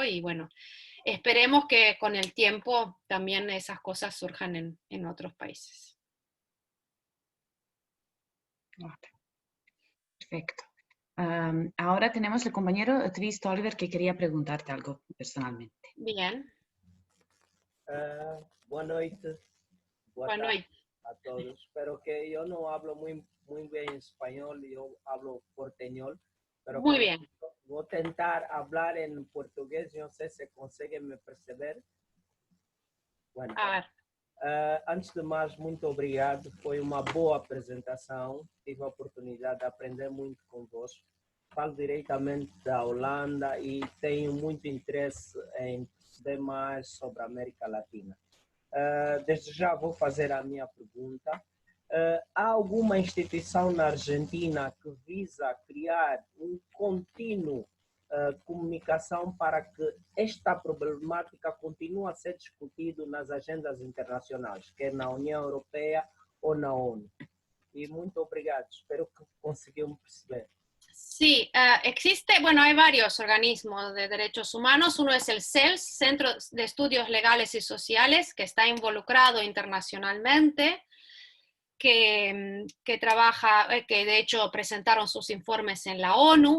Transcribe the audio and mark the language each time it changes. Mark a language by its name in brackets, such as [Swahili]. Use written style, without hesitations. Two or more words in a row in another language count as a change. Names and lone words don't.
[Spanish] Y bueno, esperemos que con el tiempo también esas cosas surjan en otros países. Perfecto. Ahora tenemos el compañero Trist Oliver que quería preguntarte algo personalmente. Bien. [Portuguese] Boa noite. Boa noite a todos. [Spanish] Espero que yo no hablo muy bien español, yo hablo porteñol, pero muy bien. [Portuguese] Vou tentar [Spanish] hablar en portugués, no sé si consiguen [Portuguese] me perceber. [Spanish] Bueno, a ver. [Portuguese] Antes de mais, muito obrigado. Foi uma boa apresentação. Tive a oportunidade de aprender muito convosco. Falo diretamente da Holanda e tenho muito interesse em saber mais sobre a América Latina. Desde já vou fazer a minha pergunta. Há alguma instituição na Argentina que visa criar contínuo comunicação para que esta problemática continue a ser discutida nas agendas internacionais, quer na União Europeia ou na ONU? Y muito obrigado, espero que conseguiram perceber. [Spanish] Sí, existe, bueno, hay varios organismos de derechos humanos. Uno es el CELS, Centro de Estudios Legales y Sociales, que está involucrado internacionalmente, que trabaja, que de hecho presentaron sus informes en la ONU.